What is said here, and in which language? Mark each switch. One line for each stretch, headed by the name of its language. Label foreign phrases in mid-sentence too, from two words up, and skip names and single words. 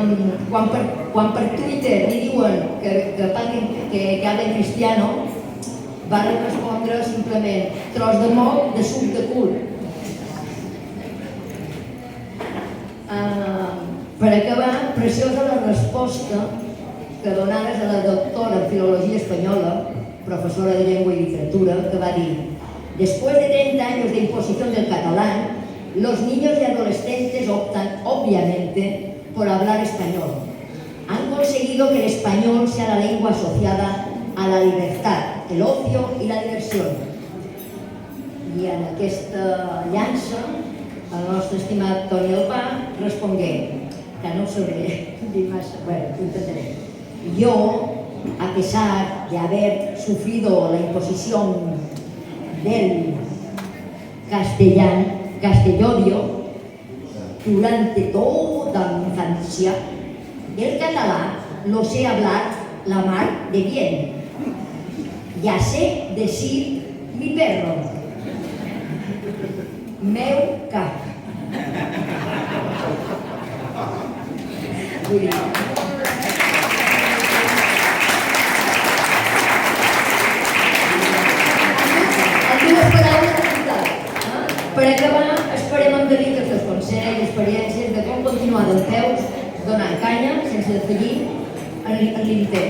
Catalan: Quan per Twitter li diuen que
Spanish: hablen cristiano,
Catalan: va respondre simplement tros de molt de suc de cul. Per acabar, preciosa la resposta que donaves a la doctora en Filologia Espanyola, profesora de Llengua y Literatura, que va dir:
Spanish: después de 30 años de imposición del catalán, los niños y adolescentes optan, obviamente, por hablar español. Han conseguido que el español sea la lengua asociada a la libertad, el ocio y la diversión.
Catalan: I en aquesta llança, el nostre estimat Toni Albà respongué, que no ho sabré dir massa, bueno, ho intentaré.
Spanish: Yo, a pesar de haber sufrido la imposición del castellodio durante toda mi infancia, el catalán lo sé hablar la mar de bien. Ya sé decir mi perro,
Catalan: meu cap. Vull dir, per acabar, esperem amb delit els teus consells, experiències de com continuar d'en peus, donant canya, sense defallir, en l'intent.